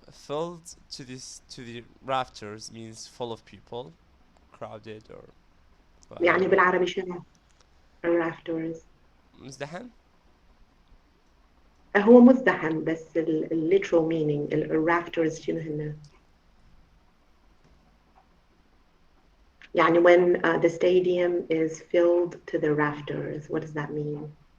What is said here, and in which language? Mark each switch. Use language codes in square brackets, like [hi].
[en] Filled to the rafters means full of people, crowded or [ar] يعني بالعربي شنو؟ rafters. مزدحم؟ هو مزدحم بس [en] literal meaning rafters [ar] شنو هن؟ يعني [en] when the stadium is filled to the rafters, what does that mean?